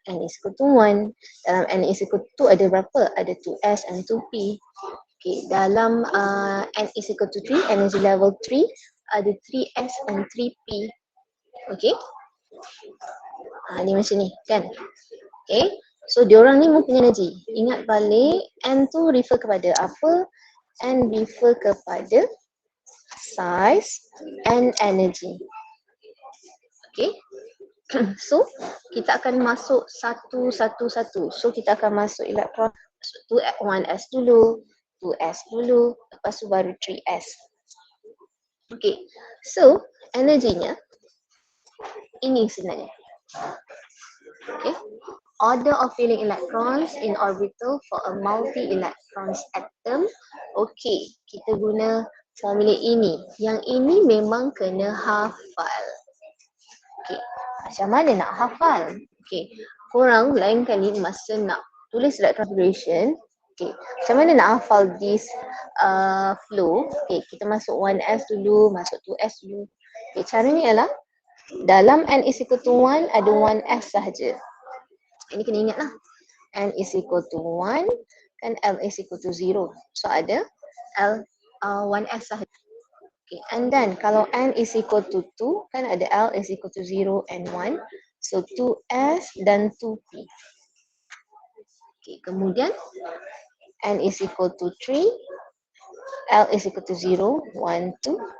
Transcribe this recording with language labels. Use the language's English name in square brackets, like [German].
[English] N is equal to 1. Dalam N is equal to 2 [Malay] ada berapa? [English] Ada 2s and 2p. Okay, dalam N is equal to 3, energy level 3, ada 3s and 3p. [Malay] Okay, ni macam ni kan? Okay, so diorang ni mempunyai energy. Ingat balik, N tu refer kepada apa? [English] N refer [Malay] kepada [English] size and energy. [Malay] Okay, so kita akan masuk satu. So kita akan masuk elektron 1s dulu, 2s dulu, lepas tu baru 3s. Okay, so energinya ini sebenarnya. [English] Okay, order of filling electrons in orbital for a multi-electrons atom. [Malay] Okay, kita guna formula ini. Yang ini memang kena hafal. Okay, macam mana nak hafal? Okay, korang lain kali masa nak tulis electron configuration, okay, macam mana nak hafal [English] this flow? [Malay] Okay, kita masuk 1s dulu, masuk 2s dulu. Okay, caranya ialah dalam [English] N is equal to 1 [Malay] ada 1s sahaja. Ini kena ingat lah. [English] N is equal to 1 [Malay] kan [English] L is equal to 0. [Malay] So ada L 1s sahaja. [English] Okay, and then [Malay] kalau [English] N is equal to 2 kan ada L is equal to 0 and 1. So 2s dan 2p. Okay, [Malay] kemudian [English] N is equal to 3, L is equal to 0, 1, 2.